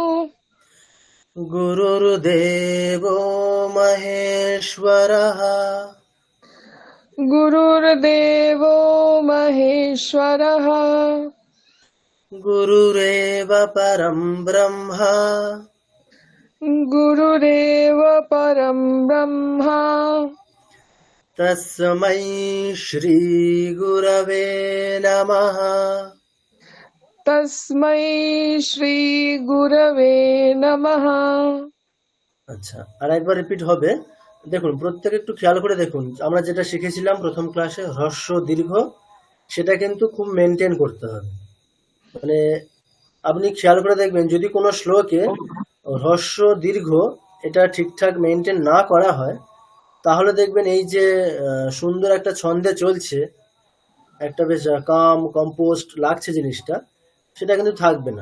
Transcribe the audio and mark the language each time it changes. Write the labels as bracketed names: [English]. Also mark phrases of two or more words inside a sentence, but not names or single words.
[Sanskrit] গুরুর্দেব মহেশ্বরঃ গুরুর্দেব মহেশ্বরः গুরুরেব পরম ব্রহ্মা গুরুরেব পরম ব্রহ্মা তস্मै শ্রী গুরবে নমঃ। তস্मै শ্রী গুরবে নমঃ। [Bangla] আচ্ছা, আর একবার রিপিট হবে। দেখুন, প্রত্যেকে একটু খেয়াল করে দেখুন, আমরা যেটা শিখেছিলাম প্রথম ক্লাসে হ্রস্ব দীর্ঘ, সেটা কিন্তু খুব মেনটেন করতে হবে। মানে আপনি খেয়াল করে দেখবেন, যদি কোনো শ্লোকে হ্রস্ব দীর্ঘ এটা ঠিকঠাক মেনটেন না করা হয়, তাহলে দেখবেন এই যে সুন্দর একটা ছন্দে চলছে, একটা বেশ [English] calm composed [Bangla] লাগছে জিনিসটা, সেটা কিন্তু থাকবে না।